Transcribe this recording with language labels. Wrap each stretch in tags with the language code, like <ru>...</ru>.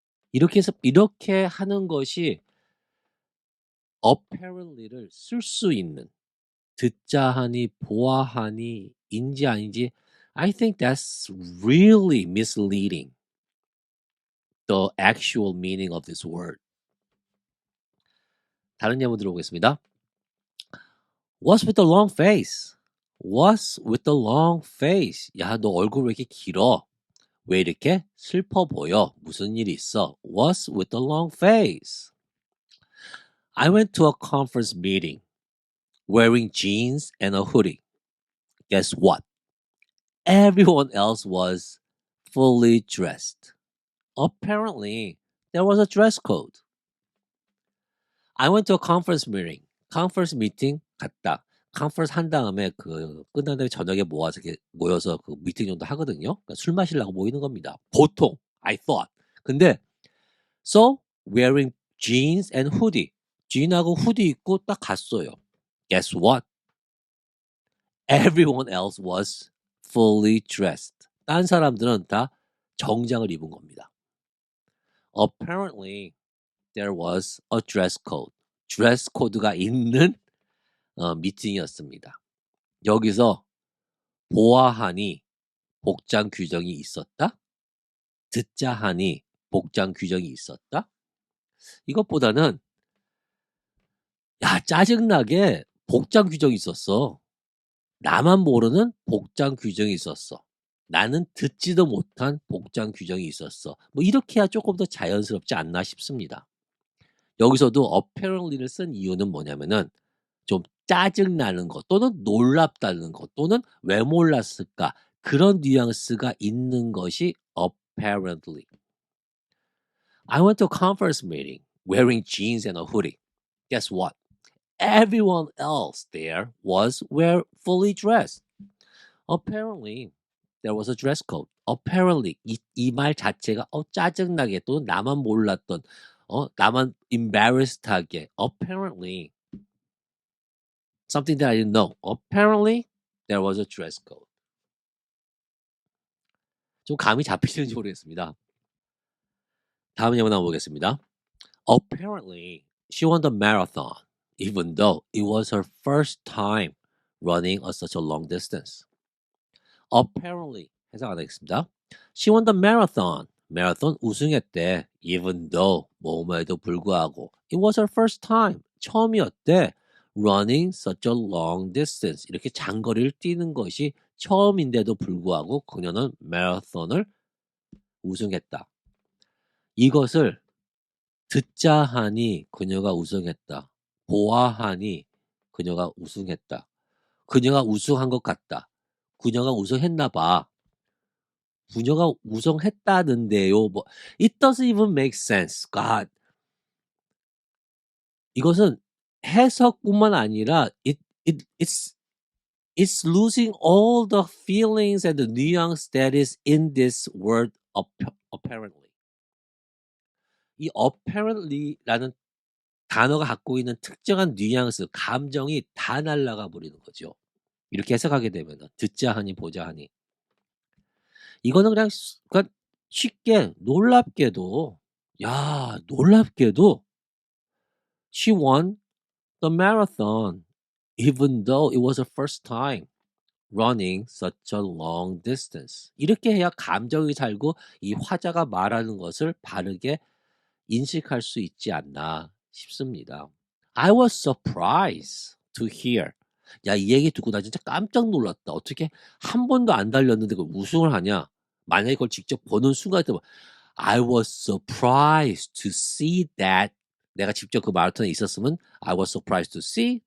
<ko>이렇게 해서 이렇게 하는 것이 apparently를 쓸 수 있는 듣자하니 보아하니 인지 아닌지</ko> <en>I think that's really misleading. The actual meaning of this word.</en> <ko>다른 예문 들어보겠습니다.</ko> <en>What's with the long face? What's with the long face?</en> <ko>야, 너 얼굴 왜 이렇게 길어? 왜 이렇게 슬퍼 보여? 무슨 일이 있어?</ko> <en>What's with the long face? I went to a conference meeting wearing jeans and a hoodie. Guess what? Everyone else was fully dressed. Apparently, there was a dress code. I went to a conference meeting.</en> <ko>conference meeting 갔다. 컨퍼런스 한 다음에 그 끝난 다음에 저녁에 모아서 이렇게 모여서 그 미팅 정도 하거든요. 그러니까 술 마시려고 모이는 겁니다. 보통</ko> <en>I thought.</en> <ko>근데</ko> <en>so wearing jeans and hoodie.</en> <ko>jean하고 후디 입고 딱 갔어요.</ko> <en>Guess what? Everyone else was fully dressed.</en> <ko>딴 사람들은 다 정장을 입은 겁니다.</ko> <en>Apparently there was a dress code.</en> <ko>드레스 코드가 있는 미팅이었습니다. 여기서 보아하니 복장 규정이 있었다? 듣자 하니 복장 규정이 있었다? 이것보다는 야 짜증나게 복장 규정이 있었어. 나만 모르는 복장 규정이 있었어. 나는 듣지도 못한 복장 규정이 있었어. 뭐 이렇게 해야 조금 더 자연스럽지 않나 싶습니다. 여기서도 apparently를 쓴 이유는 뭐냐면은 좀 짜증나는 것 또는 놀랍다는 것 또는 왜 몰랐을까 그런 뉘앙스가 있는 것이 apparently.</ko> <en>I went to a conference meeting wearing jeans and a hoodie. Guess what? Everyone else there was fully dressed. Apparently, there was a dress code.</en> <ko>Apparently, 이 말 자체가 짜증나게 또는 나만 몰랐던 나만 embarrassed하게</ko> <en>apparently something that I didn't know. Apparently, there was a dress code.</en> <ko>좀 감이 잡히시는지 모르겠습니다. 다음 예문 한번 보겠습니다.</ko> <en>Apparently, she won the marathon, even though it was her first time running such a long distance.</en> <ko>Apparently, 해석 안 하겠습니다.</ko> <en>She won the marathon.</en> <ko>마라톤 우승했대.</ko> <en>Even though,</en> <ko>뭐뭐에도 불구하고.</ko> <en>It was her first time.</en> <ko>처음이었대.</ko> <en>Running such a long distance.</en> <ko>이렇게 장거리를 뛰는 것이 처음인데도 불구하고 그녀는 마라톤을 우승했다. 이것을 듣자 하니 그녀가 우승했다. 보아하니 그녀가 우승했다. 그녀가 우승한 것 같다. 그녀가 우승했나 봐. 그녀가 우승했다는데요.</ko> <en>뭐 it doesn't even make sense. God.</en> <ko>이것은 해석뿐만 아니라</ko> <en>it's losing all the feelings and the nuance that is in this word apparently.</en> <ko>이 apparently라는 단어가 갖고 있는 특정한 뉘앙스, 감정이 다 날아가 버리는 거죠. 이렇게 해석하게 되면 듣자 하니 보자 하니. 이거는 그냥 그러니까 쉽게 놀랍게도 놀랍게도</ko> <en>she won the marathon even though it was her first time running such a long distance.</en> <ko>이렇게 해야 감정이 살고 이 화자가 말하는 것을 바르게 인식할 수 있지 않나 싶습니다.</ko> <en>I was surprised to hear.</en> <ko>야, 이 얘기 듣고 나 진짜 깜짝 놀랐다. 어떻게 한 번도 안 달렸는데 그걸 우승을 하냐? 만약에 그걸 직접 보는 순간</ko> <en>I was surprised to see that.</en> <ko>내가 직접 그 마라톤에 있었으면</ko> <en>I was surprised to see.</en>